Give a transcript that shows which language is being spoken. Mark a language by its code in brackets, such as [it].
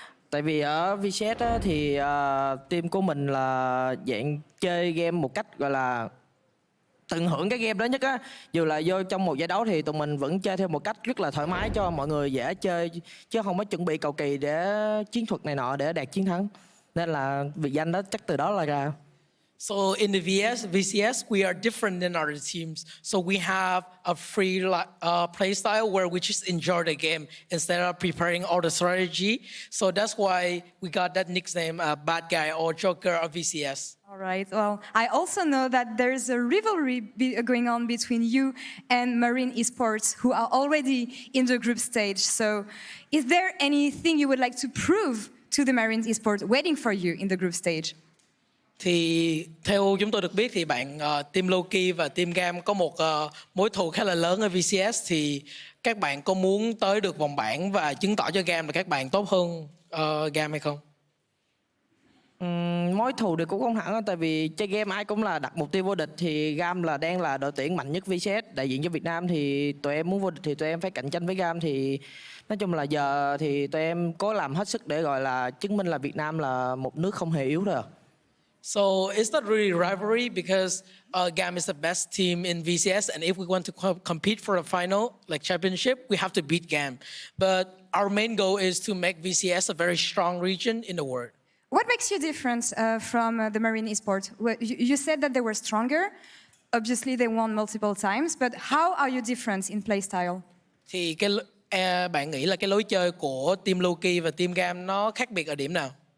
[vi] Tại vì ở VCS á, thì team của mình là dạng chơi game một cách gọi là tận hưởng cái game đó nhất á. Dù là vô trong một giải đấu thì tụi mình vẫn chơi theo một cách rất là thoải mái cho mọi người dễ chơi, chứ không có chuẩn bị cầu kỳ để chiến thuật này nọ để đạt chiến thắng. Nên là biệt danh đó chắc từ đó là ra. [en] So in the VCS, we are different than other teams. So we have a free play style where we just enjoy the game instead of preparing all the strategy. So that's why we got that nickname, Bad Guy or Joker of VCS. All right. Well, I also know that there's a rivalry going on between you and Marine Esports, who are already in the group stage. So is there anything you would like to prove to the Marine Esports waiting for you in the group stage? [vi] Thì theo chúng tôi được biết thì bạn team Lowkey và team Gam có một mối thù khá là lớn ở VCS, thì các bạn có muốn tới được vòng bảng và chứng tỏ cho Gam là các bạn tốt hơn Gam hay không? Mối thù thì cũng không hẳn, tại vì chơi game ai cũng là đặt mục tiêu vô địch, thì Gam là đang là đội tuyển mạnh nhất VCS đại diện cho Việt Nam, thì tụi em muốn vô địch thì tụi em phải cạnh tranh với Gam. Thì nói chung là giờ thì tụi em cố làm hết sức để gọi là chứng minh là Việt Nam là một nước không hề yếu rồi. [en] So it's not really rivalry because GAM is the best team in VCS, and if we want to compete for a final, like championship, we have to beat GAM. But our main goal is to make VCS a very strong region in the world. What makes you different from the Marine Esports? You said that they were stronger. Obviously, they won multiple times, but how are you different in playstyle? [vi] Thì bạn nghĩ là cái lối chơi của team Lowkey và team GAM nó khác biệt ở điểm nào?